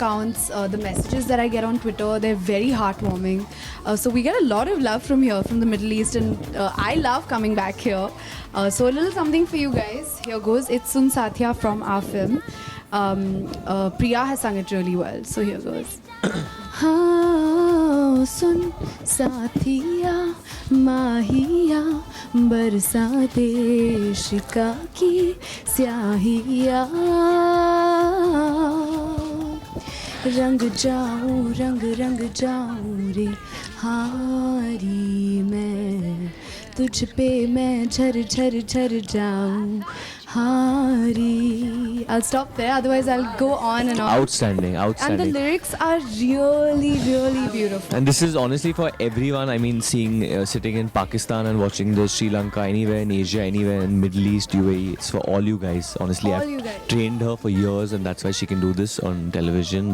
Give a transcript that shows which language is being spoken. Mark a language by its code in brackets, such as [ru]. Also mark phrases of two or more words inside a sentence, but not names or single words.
[en] accounts, the messages that I get on Twitter, they're very heartwarming. So we get a lot of love from here, from the Middle East, and I love coming back here. So a little something for you guys. Here goes. It's Sun Satya from our film. Priya has sung it really well. So here goes. [hi] हाँ सुन साथिया माहिया बरसाते शिका की स्याहिया रंग जाऊं रे हारी मैं तुझ पे मैं झर जाऊं हारी. [en] I'll stop there, otherwise I'll go on and on. Outstanding. And the lyrics are really, really beautiful. And this is honestly for everyone. I mean, seeing, sitting in Pakistan and watching this, Sri Lanka, anywhere in Asia, anywhere in Middle East, UAE. It's for all you guys. Honestly, All I've you guys. trained her for years, and that's why she can do this on television.